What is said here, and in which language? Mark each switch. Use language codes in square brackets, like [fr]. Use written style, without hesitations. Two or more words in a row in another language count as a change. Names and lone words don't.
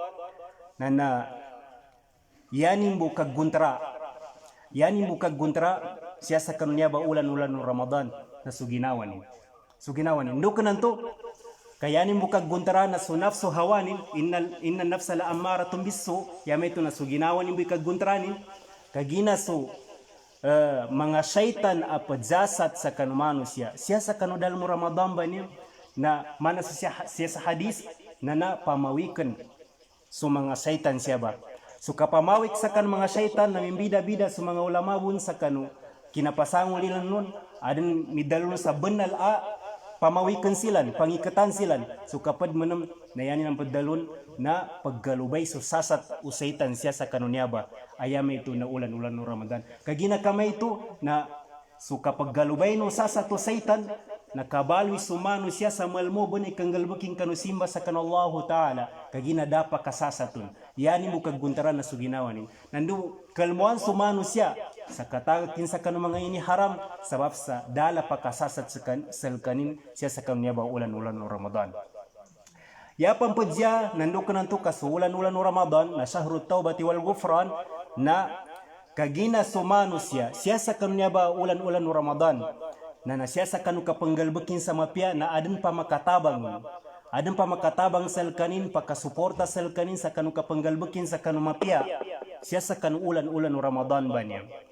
[mdh] na yanin bukag guntra siya sa kanunya ba ulan-ulan o Ramadan na suginawan ndukan nanto kayanin bukag guntra na sunafsu hawanin [ar] إن النفس لأمارة بالسوء [mdh] yamay ito na suginawan yung bukag guntranin kagina so mga syaitan apadzasat sa kanumano siya sa kanudal mo Ramadan ba niya na mana siya sa hadis na pamawikan so mga syaitan siya ba. So kapamawik sa kan mga syaitan na mimbida-bida sa mga ulama bun sa kanu kinapasangol ilan nun adin midalun sa benal pamawikan silan, pangikatan silan. So kapad manam na yanin ang pagdalun na paggalubay so sasat usaitan siya sa kanunya ba ayame ito na ulan-ulan no Ramadan. Kagina kamay ito na so kapag galubay no sasat usaitan nakabaloy sumano siya sa malmo bani kanggalbuking kanusimba sa kanallahu ta'ala kagina dapa kasasatun yani mo kagguntaran na suginawanin nandu kalmuan sumano siya sa katagakin sa kanu mga ini haram sabab sa dala pa kasasat sa kanin siya sa kanunya ba ulan-ulan no Ramadan. Yapang padya nandu kananto kasulan-ulan no Ramadan na [ar] شهر التوبة والغفران [mdh] na kagina sumano siya sa kanunya ba ulan-ulan no Ramadan na nasya sa kanu kapanggalbekin sa mapya na adan pa makatabang salkanin pakasuporta salkanin sa kanu kapanggalbekin sa kanu mapya siya sa kanu ulan-ulan no Ramadan ba niya